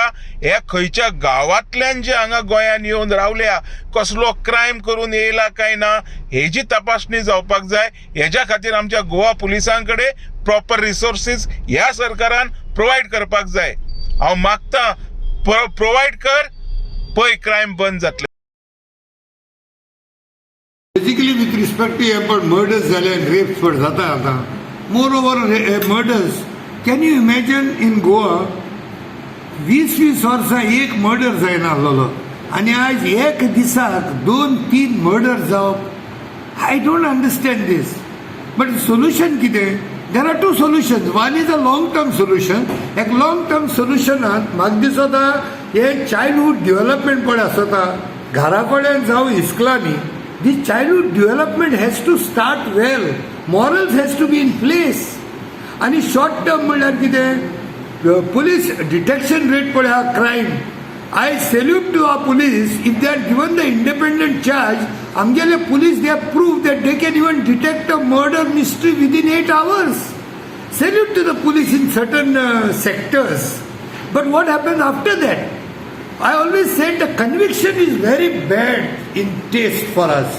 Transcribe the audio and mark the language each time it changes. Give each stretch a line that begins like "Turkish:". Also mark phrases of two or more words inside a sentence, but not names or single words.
Konkani: हे खंयच्या गांवांतल्यान जे हांगा गोंयान येवन रावल्या, कसलो क्रायम करून येयला काय ना हेजी तपासणी जावपाक जाय. हेज्या खातीर आमच्या गोवा पुलिसां कडेन प्रॉपर रिसोर्सीस ह्या सरकारान प्रोवायड करपाक जाय. हांव मागता, प्रोवायड कर, पळय क्रायम बंद जातले.
English: Basically, with respect to about murders and rapes, but zata. Moreover, murders. Can you imagine in Goa,
Konkani: 20 वर्सां एक मर्डर जायना आसलो, आनी आज एक दिसाक 2-3 मर्डर जावप.
English: I don't understand this. but solution कितें? there are two solutions. one is a long term solution.
Konkani: एक लॉंग टर्म सोल्युशनात म्हाका दिसता हे
English: childhood development
Konkani: पळय आसता घरा कडेन जावं इस्कलांनी.
English: This childhood development has to start well. Morals has to be in place.
Konkani: आणि शॉर्ट टर्म म्हणल्यार कितें?
English: police detection rate
Konkani: पळय क्रायम.
English: I salute to our police if they are given the independent charge. आमगेले police they have proved that they can even detect a murder mystery within 8 hours. Salute to the police in certain sectors. But what happens after that? I always said the conviction is very bad in taste for us.